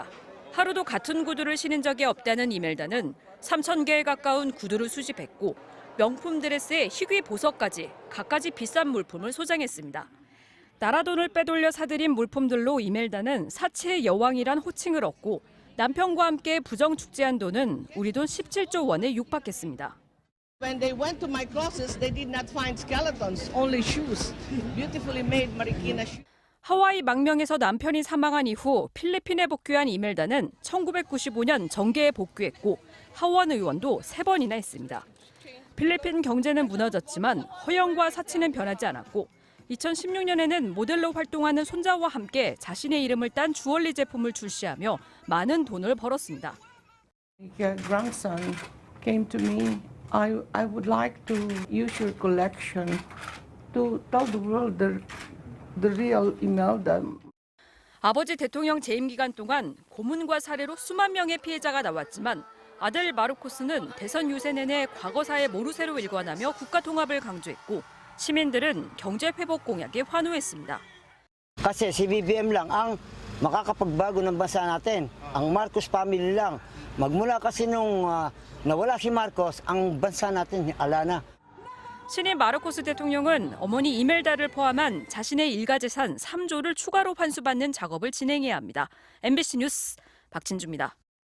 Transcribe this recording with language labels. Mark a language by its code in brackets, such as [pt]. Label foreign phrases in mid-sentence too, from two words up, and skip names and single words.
[ko] 하루도 같은 구두를 신은 적이 없다는 이멜다는 3,000개에 가까운 구두를 수집했고 명품 드레스에 희귀 보석까지 갖가지 비싼 물품을 소장했습니다. 나라 돈을 빼돌려 사들인 물품들로 이멜다는 사치의 여왕이란 호칭을 얻고 남편과 함께 부정축제한 돈은 우리 돈 17조 원에 육박했습니다. [en] When they went to my closets, they did not find skeletons, only shoes, beautifully made Marikina shoes. [ko] 하와이 망명에서 남편이 사망한 이후 필리핀에 복귀한 이멜다는 1995년 정계에 복귀했고 하원 의원도 3번이나 했습니다. 필리핀 경제는 무너졌지만 허영과 사치는 변하지 않았고 2016년에는 모델로 활동하는 손자와 함께 자신의 이름을 딴 주얼리 제품을 출시하며 많은 돈을 벌었습니다. [en] Your grandson came to me. I would like to use your collection to tell the world the real Imelda. [ko] 아버지 대통령 재임 기간 동안 고문과 살해로 수만 명의 피해자가 나왔지만 아들 마르코스는 대선 유세 내내 과거사의 모르쇠로 일관하며 국가 통합을 강조했고 시민들은 경제 회복 공약에 환호했습니다. [tl] Kasi si BBM lang ang makakapagbago ng bansa natin. Ang Marcos family lang. Magmula kasi nung nawala si Marcos, ang bansa natin alana. [ko] 신임 마르코스 대통령은 어머니 이멜다를 포함한 자신의 일가 재산 3조를 추가로 환수받는 작업을 진행해야 합니다. MBC 뉴스 박진주입니다.